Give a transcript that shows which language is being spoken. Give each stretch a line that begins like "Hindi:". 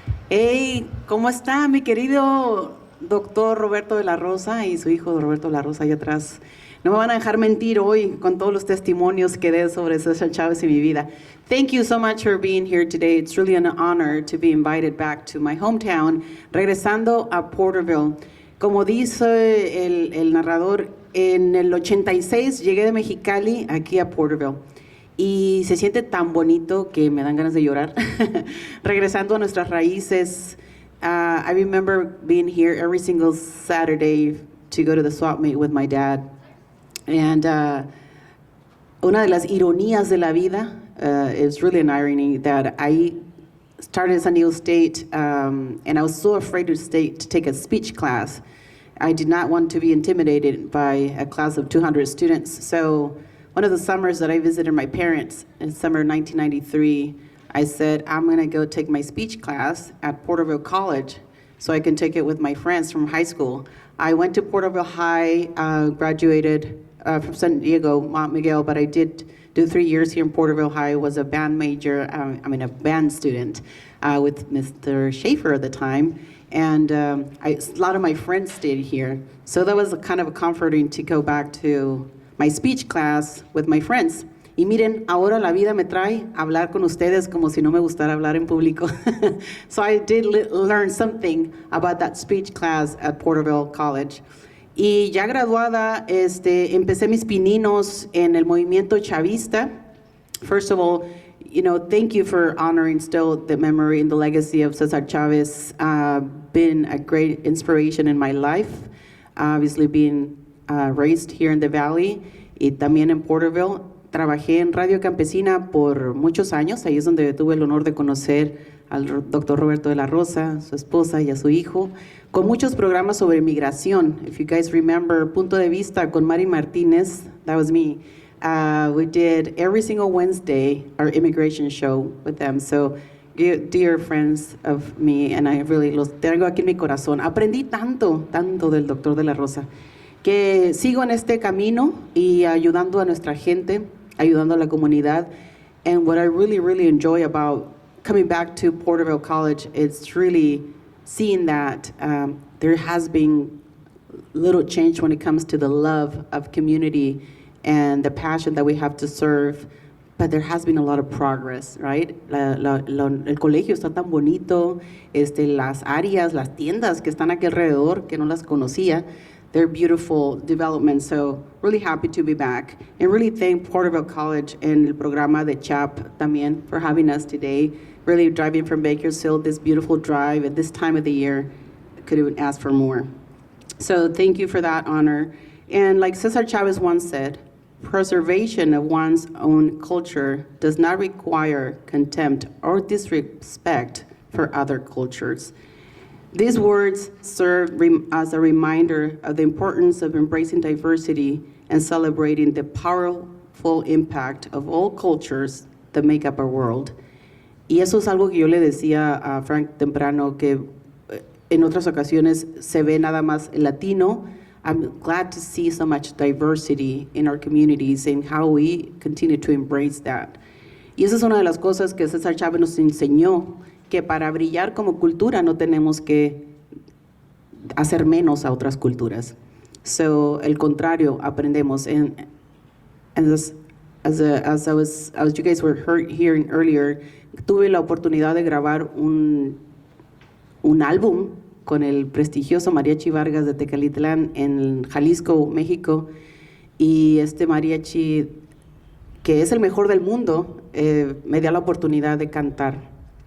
Spanish: Hey, ¿cómo está mi querido doctor Roberto de la Rosa y su hijo Roberto de la Rosa allá atrás? No me van a dejar mentir hoy con todos los testimonios que dé sobre Cesar Chavez y mi vida.
English: Thank you so much for being here today. It's really an honor to be invited back to my hometown,
Spanish: regresando a Porterville. Como dice el narrador, en el 86 llegué de Mexicali aquí a Porterville y se siente tan bonito que me dan ganas de llorar. Regresando a nuestras raíces,
English: I remember being here every single Saturday to go to the swap meet with my dad. And
Spanish: una de las ironías de la vida,
English: it's really an irony that I started at San Diego State and I was so afraid to take a speech class. I did not want to be intimidated by a class of 200 students. So one of the summers that I visited my parents in summer 1993, I said, I'm going to go take my speech class at Porterville College so I can take it with my friends from high school. I went to Porterville High, graduated from San Diego, Mont Miguel, but I did do 3 years here in Porterville High, was a band major, a band student with Mr. Schaefer at the time. And a lot of my friends stayed here. So that was kind of comforting to go back to my speech class with my friends.
Spanish: Y miren, ahora la vida me trae a hablar con ustedes como si no me gustara hablar en público.
English: So I did learn something about that speech class at Porterville College.
Spanish: Y ya graduada, empecé mis pininos en el movimiento chavista.
English: First of all, thank you for honoring still the memory and the legacy of Cesar Chavez. Been a great inspiration in my life. Obviously being raised here in the Valley
Spanish: y también en Porterville. Trabajé en Radio Campesina por muchos años. Ahí es donde tuve el honor de conocer al doctor Roberto de la Rosa, su esposa y a su hijo, con muchos programas sobre migración.
English: If you guys remember, Punto de Vista con Mari Martinez, that was me. We did every single Wednesday our immigration show with them. So, dear friends of me, and I really
Spanish: los tengo aquí en mi corazón. Aprendí tanto del doctor de la Rosa. que sigo en este camino y ayudando a nuestra gente, ayudando a la comunidad.
English: And what I really, really enjoy about coming back to Porterville College is really seeing that there has been little change when it comes to the love of community and the passion that we have to serve, but there has been a lot of progress, right?
Spanish: El colegio está tan bonito, las áreas, las tiendas que están aquí alrededor, que no las conocía,
English: they're beautiful developments, so really happy to be back. And really thank Porterville College and
Spanish: el programa de CHAP también
English: for having us today. Really driving from Bakersfield, this beautiful drive at this time of the year, couldn't ask for more. So thank you for that honor. And like Cesar Chavez once said, preservation of one's own culture does not require contempt or disrespect for other cultures. These words serve as a reminder of the importance of embracing diversity and celebrating the powerful impact of all cultures that make up our world.
Spanish: Y eso es algo que yo le decía a Frank temprano, que en otras ocasiones se ve nada más el latino.
English: I'm glad to see so much diversity in our communities and how we continue to embrace that.
Spanish: Y esa es una de las cosas que Cesar Chavez nos enseñó, que para brillar como cultura no tenemos que hacer menos a otras culturas. So, el contrario, aprendemos.
English: And as you guys were hearing earlier,
Spanish: tuve la oportunidad de grabar un álbum con el prestigioso Mariachi Vargas de Tecalitlán en Jalisco, México, y este mariachi, que es el mejor del mundo, me dio la oportunidad de cantar.